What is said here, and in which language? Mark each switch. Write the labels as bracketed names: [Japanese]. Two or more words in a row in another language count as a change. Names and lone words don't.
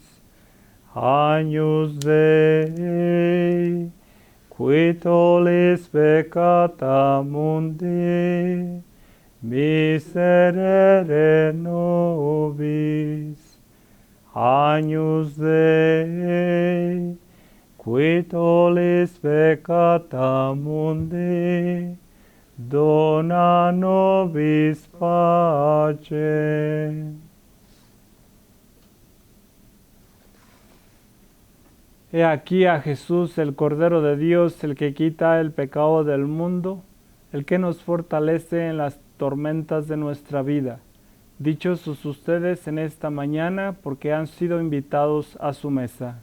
[Latin] Agnus Dei, qui tollis peccata mundi, miserere nobis. Agnus Dei, qui tollis peccata mundi, dona nobis pacem. [Spanish] He aquí a Jesús, el Cordero de Dios, el que quita el pecado del mundo, el que nos fortalece en las tormentas de nuestra vida. Dichosos ustedes en esta mañana, porque han sido invitados a su mesa.